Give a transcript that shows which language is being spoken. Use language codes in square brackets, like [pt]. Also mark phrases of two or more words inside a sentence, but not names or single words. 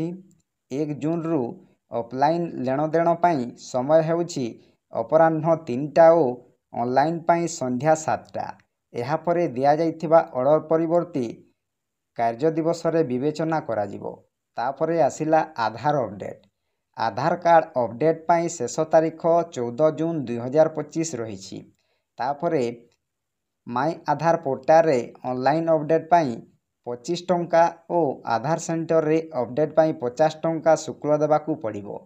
[or] 1 ଜୁନ୍ରୁ ଅଫଲାଇନ୍ ଲେଣଦେଣ ପାଇଁ ସମୟ ହେଉଛି ଅପରାହ୍ନ 3ଟା ଓ ଅନଲାଇନ୍ ପାଇଁ ସନ୍ଧ୍ୟା 7ଟା। ଏହାପରେ ଦିଆଯାଇଥିବା ଅର୍ଡ଼ର ପରବର୍ତ୍ତୀ କାର୍ଯ୍ୟ ଦିବସରେ ବିବେଚନା କରାଯିବ। ତାପରେ ଆସିଲା ଆଧାର ଅପଡେଟ୍। ଆଧାର କାର୍ଡ ଅପଡେଟ୍ ପାଇଁ ଶେଷ ତାରିଖ 14 ଜୁନ୍ 2025 ରହି। ତାପରେ ମାଇ ଆଧାର ପୋର୍ଟାଲ ରେ ଅନଲାଇନ୍ ଅପଡେଟ୍ ପାଇଁ 25 ଟଙ୍କା ଔର ଆଧାର ସେଣ୍ଟର ରେ ଅପଡେଟ୍ ପାଇଁ 50 ଟଙ୍କା ଶୁଳ୍କ ଦେବାକୁ ପଡ଼ିବ।